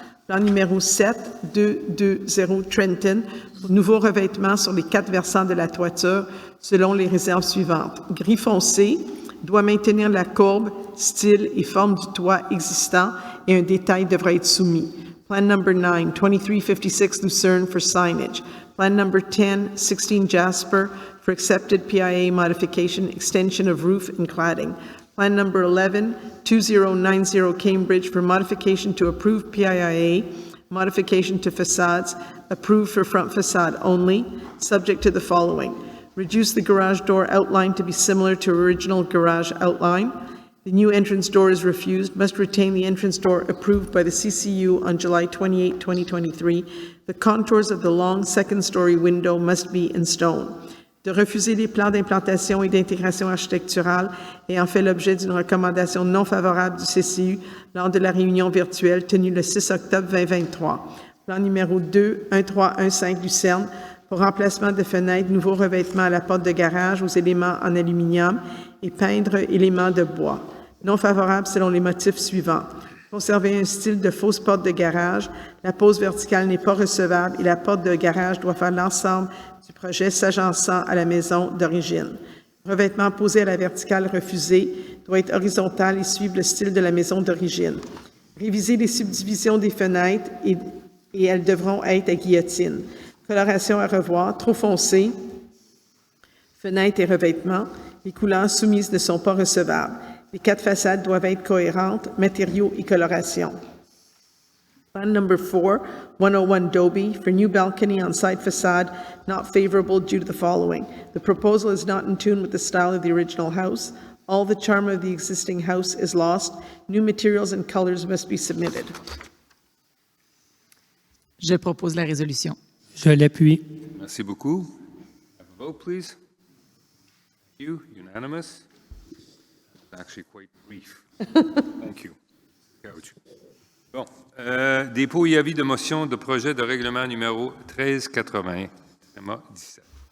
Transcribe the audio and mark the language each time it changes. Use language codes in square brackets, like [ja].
[fr] Plan numéro 7, 220 Trenton, pour nouveaux revêtements sur les 4 versants de la toiture, selon les réserves suivantes. Gris foncé doit maintenir la courbe, style et forme du toit existant, et un détail devra être soumis. [en] Plan number 9, 2356 Lucerne, for signage. Plan number 10, 16 Jasper, for accepted PIA modification, extension of roof and cladding. Plan number 11, 2090 Cambridge, for modification to approved PIA, modification to facades, approved for front facade only, subject to the following. Reduce the garage door outline to be similar to original garage outline. The new entrance door is refused, must retain the entrance door approved by the CCU on July 28, 2023. The contours of the long second-story window must be in stone. [fr] De refuser les plans d'implantation et d'intégration architecturale ayant fait l'objet d'une recommandation non favorable du CCU lors de la réunion virtuelle tenue le 6 octobre 2023. Plan numéro 2, 1315 Lucerne, pour remplacement de fenêtres, nouveaux revêtements à la porte de garage aux éléments en aluminium et peindre éléments de bois. Non favorable selon les motifs suivants. Conserver un style de fausse porte de garage, la pose verticale n'est pas recevable et la porte de garage doit faire l'ensemble du projet s'agençant à la maison d'origine. Revêtement posé à la verticale refusé doit être horizontal et suivre le style de la maison d'origine. Réviser les subdivisions des fenêtres et elles devront être à guillotine. Coloration à revoir, trop foncée, fenêtres et revêtements, les couleurs soumises ne sont pas recevables. Les 4 façades doivent être cohérentes, matériaux et coloration. [en] Plan number 4, 101 Dobie, for new balcony on side facade, not favorable due to the following. The proposal is not in tune with the style of the original house. All the charm of the existing house is lost. New materials and colors must be submitted. [fr] Je propose la résolution. Je l'appuie. Merci beaucoup. [en] Have a vote, please. Thank you. Unanimous. It's actually quite brief. Thank you. Bon. [fr] Dépôt et avis de motion de projet de règlement numéro 1380, tréma 17.